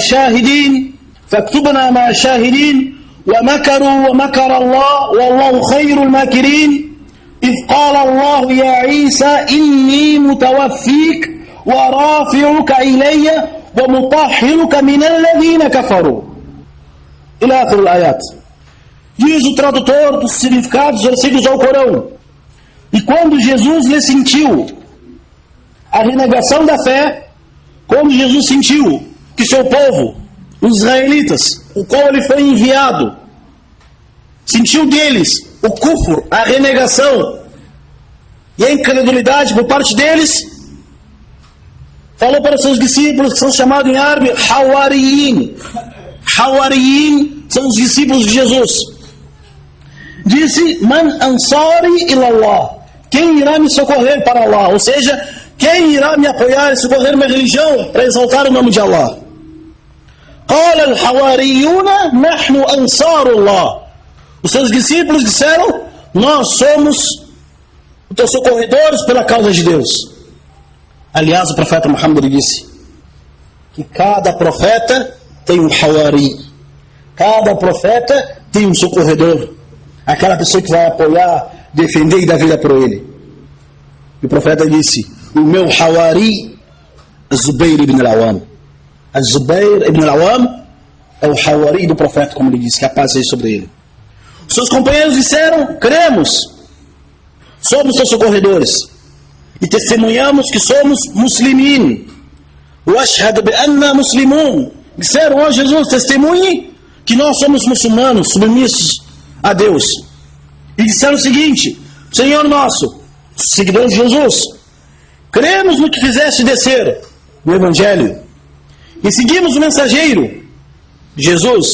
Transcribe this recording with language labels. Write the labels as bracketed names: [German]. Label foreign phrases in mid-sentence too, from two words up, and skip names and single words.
[Arabic] مع شاهدين ومكروا ومكر الله والله خير الماكرين إذ قال الله يا عيسى إني متوفيك ورافعك إلي ومطهرك من الذين كفروا إلى آخر الآيات. [Portuguese] Diz o tradutor dos significados dos versículos do Corão. E quando Jesus lhe sentiu a renegação da fé, quando Jesus sentiu que seu povo, os israelitas, o qual ele foi enviado, sentiu deles o kufr, a renegação e a incredulidade por parte deles, falou para seus discípulos, que são chamados em árabe Hawariyin. Hawariyin são os discípulos de Jesus. Disse: [Arabic] من أنصاري إلى الله, [Portuguese] quem irá me socorrer para Allah? Ou seja, quem irá me apoiar e socorrer minha religião para exaltar o nome de Allah? [Arabic] قال الحواريون نحن أنصار الله. [Portuguese] Os seus discípulos disseram: nós somos os teus socorredores pela causa de Deus. Aliás, o profeta Muhammad disse que cada profeta tem um Hawari, cada profeta tem um socorredor, aquela pessoa que vai apoiar, defender e dar vida por ele. E o profeta disse: o meu Hawari, Zubair ibn al-Awam. Zubair ibn al-Awam é o Hawari do profeta, como ele disse, que a paz seja sobre ele. Os seus companheiros disseram: cremos, somos seus socorredores e testemunhamos que somos muslimin. [Arabic] واشهد بأنا مسلمون. [Portuguese] Disseram: ó Jesus, testemunhe que nós somos muçulmanos, submissos a Deus. E disseram o seguinte: Senhor nosso, seguidores de Jesus, cremos no que fizeste descer no Evangelho e seguimos o mensageiro Jesus.